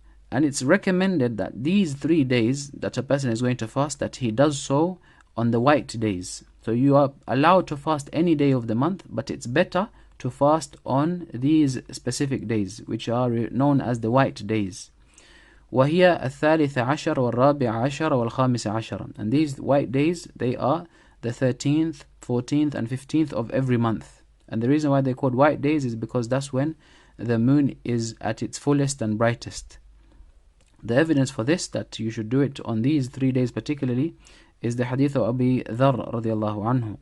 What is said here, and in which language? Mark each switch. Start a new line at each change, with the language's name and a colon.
English: And it's recommended that these 3 days that a person is going to fast, that he does so on the white days. So you are allowed to fast any day of the month, but it's better to fast on these specific days, which are known as the white days.
Arabic: وهي الثالث عشر والرابع عشر والخامس عشر.
English: And these white days, they are the 13th, 14th and 15th of every month. And the reason why they're called white days is because that's when the moon is at its fullest and brightest. The evidence for this, that you should do it on these 3 days particularly, is the hadith of Abi Dharr radiallahu anhu.